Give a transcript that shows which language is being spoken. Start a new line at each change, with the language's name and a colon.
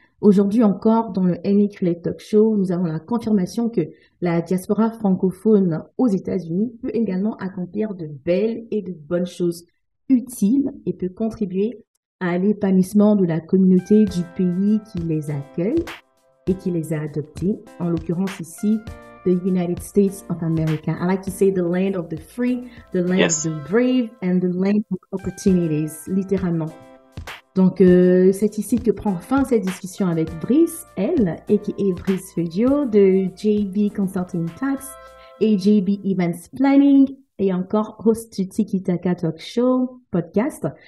French: Aujourd'hui encore, dans le Amy Krillette Talk Show, nous avons la confirmation que la diaspora francophone aux États-Unis peut également accomplir de belles et de bonnes choses utiles et peut contribuer à l'épanouissement de la communauté du pays qui les accueille et qui les a adoptés. En l'occurrence ici,
English: the United States of America. I like to say the land of the free, the land Yes. of the brave, and the land of opportunities,
French: littéralement. Donc, c'est ici que prend fin cette discussion avec Brice, elle, a.k.a. Brice Fedio, de JB Consulting Tax et JB Events Planning, et encore host du Tiki Taka Talk Show podcast.